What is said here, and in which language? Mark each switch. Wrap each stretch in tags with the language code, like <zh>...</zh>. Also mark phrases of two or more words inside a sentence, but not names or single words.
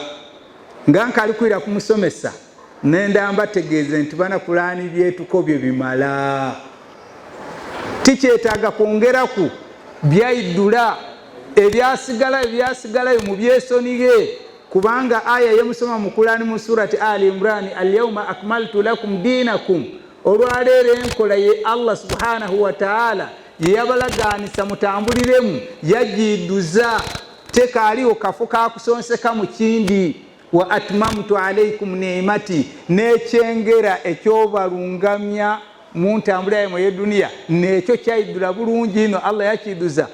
<lg>Nga nkalikwira kumusomesa nenda mbategeeze nti bana Kulaani byetukobye bimala, tikyetaaga kwongeraku byaidula ebyasigalayo mu byesonige. Kubanga aya yemusoma mu Kulaani mu surati Ali Imran,</lg> <ar>اليوم أكملت لكم دينكم.</ar> <lg>Olwaleero enkola ye</lg> <ar>الله سبحانه وتعالى</ar> <lg>ye yabalagaanisa mutambuliremu yagiduza, tekaaliwo kafo kakusonseka mu kindi.</lg> <ar>وأتممت عليكم نعمتي,</ar> <lg>nekyengera ekyobalungamya mu ntambula yammwe y'eduniya nekyo kyaidula bulungi ino Allah yakiduza.</lg>